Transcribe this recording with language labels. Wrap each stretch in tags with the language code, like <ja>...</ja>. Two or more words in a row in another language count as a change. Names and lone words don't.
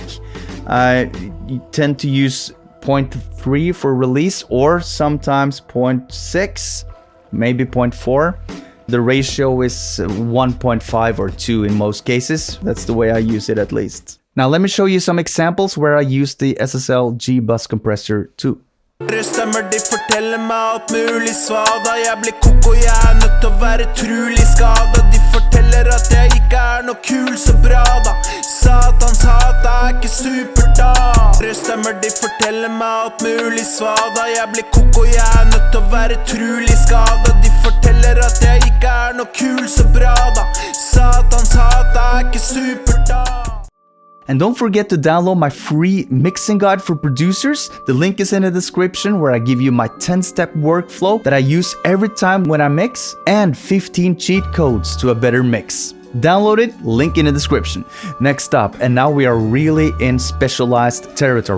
<en>I tend to use 0.3 for release, or sometimes 0.6, maybe 0.4. The ratio is 1.5 or 2 in most cases. That's the way I use it, at least. Now let me show you some examples where I use the SSL G-Bus compressor too.</en> <no>Stemmer de forteller meg alt mulig svada. Jeg blir koko, jeg er nødt til å være trulig skada. De forteller at jeg ikke er noe kul, så bra da. Satans hat er ikke super da. Stemmer de forteller meg alt mulig svada. Jeg blir koko, jeg er nødt til å være trulig skada. De forteller at jeg ikke er noe kul, så bra da. Satans hat er ikke super da.</no> <en>And don't forget to download my free mixing guide for producers. The link is in the description, where I give you my 10-step workflow that I use every time when I mix, and 15 cheat codes to a better mix. Download it, link in the description. Next up, and now we are really in specialized territory.</en>